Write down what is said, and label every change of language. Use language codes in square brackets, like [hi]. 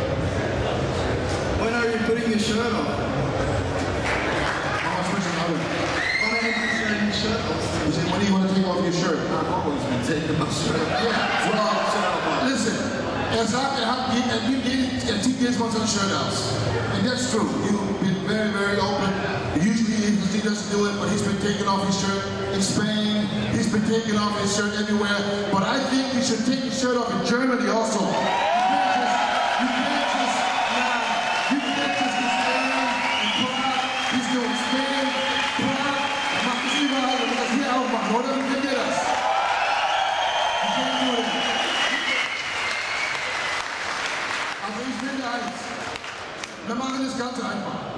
[en] When are you putting your shirt on? When do you want to take off your shirt? I've always been taking my shirt. Yeah, well, listen. [de] Er sagt, er zieht jedes Mal sein Shirt aus. [en] And that's true. You've been very, very open. Usually he doesn't do it, but he's been taking off his shirt in Spain. He's been taking off his shirt everywhere. But I think he should take his shirt off in Germany also. You can't just be Spain and Prague. He's doing Spain, Prague. [de] Er macht es überall, er muss das hier auch machen, oder? Wie kennt ihr das? [en] You can't do it. [de] Also ich finde eins, wir machen das ganz einfach.